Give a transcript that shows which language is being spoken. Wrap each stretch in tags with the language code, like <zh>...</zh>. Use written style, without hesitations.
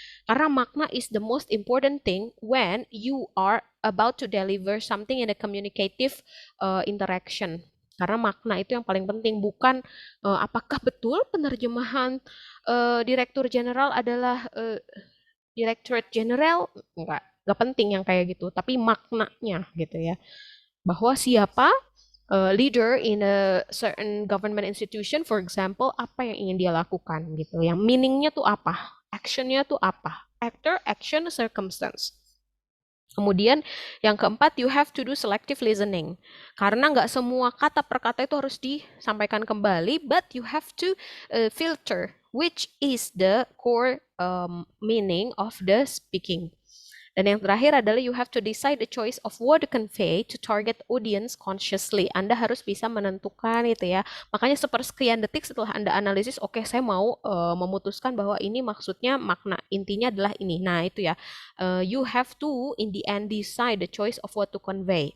<en>Karena makna is the most important thing when you are about to deliver something in a communicative interaction.</en> <id>Karena makna itu yang paling penting, bukan apakah betul penerjemahan Direktur Jenderal adalah Directorate General, enggak penting yang kayak gitu, tapi maknanya gitu ya. Bahwa siapa leader in a certain government institution, for example, apa yang ingin dia lakukan gitu. Yang meaningnya tuh apa, actionnya tuh apa, actor, action, circumstance.</id> <en>Kemudian yang keempat, you have to do selective listening.</en> <id>Karena nggak semua kata per kata itu harus disampaikan kembali, but you have to filter which is the core meaning of the speaking.</id> <en>Dan yang terakhir adalah you have to decide the choice of word to convey to target audience consciously.</en> <id>Anda harus bisa menentukan itu ya. Makanya sepersekian detik setelah Anda analisis, oke, saya mau memutuskan bahwa ini maksudnya makna intinya adalah ini. Nah, itu ya.</id> <en>You have to in the end decide the choice of what to convey.</en>